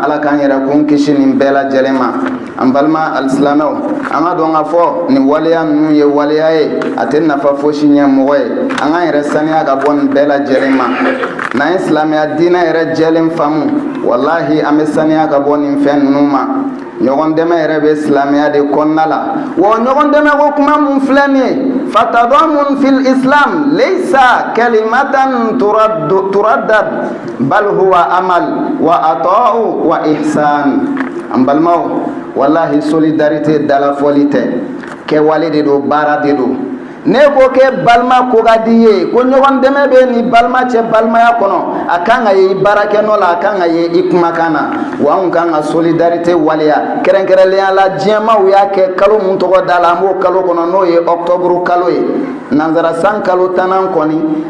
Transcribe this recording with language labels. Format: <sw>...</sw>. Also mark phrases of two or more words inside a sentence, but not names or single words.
<bm>ala k'an yɛrɛ kun kisi nin bɛɛ lajɛlen ma an balima alisilamɛw an ka dɔn ka fɔ nin waleya ninnu ye waleya ye a tɛ nafa fosi ɲɛ mɔgɔ ye an k'an yɛrɛ saniya ka bɔ nin bɛɛ lajɛlen ma n'an ye silamɛya diinɛ yɛrɛ jɛlen faamu wallahi an bɛ saniya ka bɔ nin fɛn ninnu ma ɲɔgɔn dɛmɛ yɛrɛ bɛ silamɛya de kɔnɔna la wa ɲɔgɔn dɛmɛ ko kuma mun filɛ nin ye</bm> <ar>فالتضامن في الإسلام ليس كلمة تردد بل هو عمل وعطاء وإحسان</ar> <bm>an balimaw wallahi solidarité dalafɔli tɛ kɛwale de don baara de don ne ko kɛ balima ko ka di ye ko ɲɔgɔn dɛmɛ bɛ ni balima cɛ balimaya kɔnɔ a kan ka ye i baarakɛnɔ la a kan ka ye i kumakan na wa anw kan ka solidarité waleya kɛrɛnkɛrɛnnenya la diɲɛmaw y'a kɛ kalo mun tɔgɔ da la an b'o kalo kɔnɔ n'o ye octobre kalo ye nanzara san kalo 10nan kɔni</bm>